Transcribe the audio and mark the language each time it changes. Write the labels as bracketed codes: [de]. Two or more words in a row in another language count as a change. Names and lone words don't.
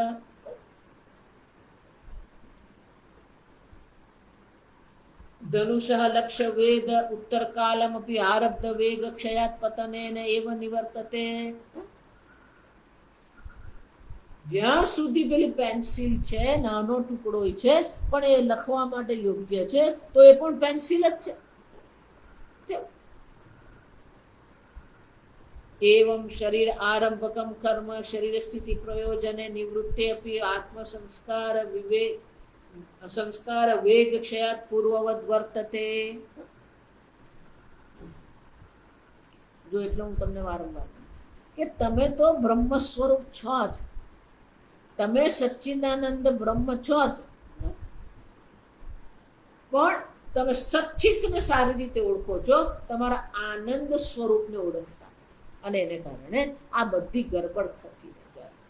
[sa] धनुषः लक्ष्य वेद उत्तर कालमपी आरब्ध वेग क्षयात पतनेन एव निवर्तते. [gu] જ્યાં સુધી પેલી પેન્સિલ છે, નાનો ટુકડો છે, પણ એ લખવા માટે યોગ્ય છે, તો એ પણ પેન્સિલ જ છે. [sa] एवं शरीर आरंभकम कर्म शरीर स्थिति प्रयोजने निवृत्ते अपि आत्म संस्कार विवेक संस्कार वेग क्षयात पूर्ववद वर्तते. [gu] जो એટલે હું તમને વારંવાર કે તમે તો બ્રહ્મ સ્વરૂપ છો જ, તમે સચ્ચિદાનંદ બ્રહ્મ છો જ, પણ તમે સચ્ચિતને સારી રીતે ઓળખો છો, તમારા આનંદ સ્વરૂપને ઓળખતા, અને એને કારણે આ બધી ગરબડ થતી રહે.